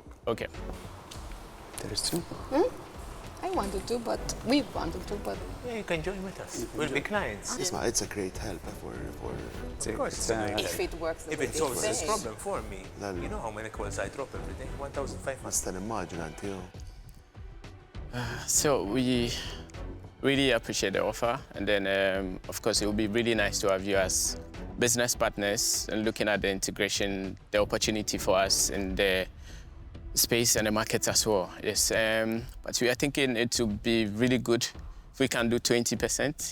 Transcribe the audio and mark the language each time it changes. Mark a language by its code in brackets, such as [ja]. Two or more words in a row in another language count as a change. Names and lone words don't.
[en] Okay. There's two. I wanted to, but we wanted to, but Yeah, you can join with us. We'll be clients. It's a great help for Of course, it's a great help. if it works the If way it solves they this say. problem for me, No, no. you know how many calls I drop every day? 1,500. [mt] Nista' nimmaġina inti. [en] So we really appreciate the offer. And then, of course, it would be really nice to have you as business partners and looking at the integration, the opportunity for us in the space and the market as well. Yes, but we are thinking it would be really good if we can do 20%.